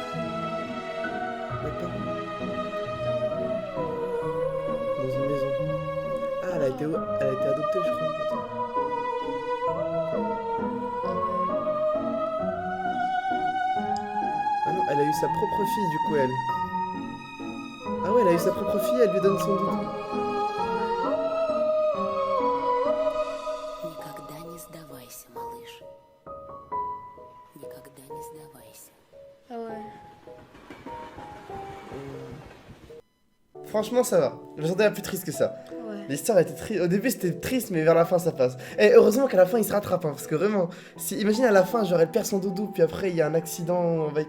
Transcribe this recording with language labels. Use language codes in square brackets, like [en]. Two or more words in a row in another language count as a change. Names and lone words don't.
[fr] Elle part où? Dans une maison. Ah, elle a été adoptée, je crois. Attends. Ah non, elle a eu sa propre fille, du coup, elle. Ah ouais, elle a eu sa propre fille, elle lui donne son doudou. [ru] Никогда не сдавайся, малыш. Никогда не сдавайся. [fr] Ah ouais. Franchement, ça va. Je m'attendais à plus triste que ça. Ouais. L'histoire était triste. Au début, c'était triste, mais vers la fin, ça passe. Et heureusement qu'à la fin, il se rattrape. Hein, parce que vraiment, imagine à la fin, genre, elle perd son doudou, puis après, il y a un accident avec.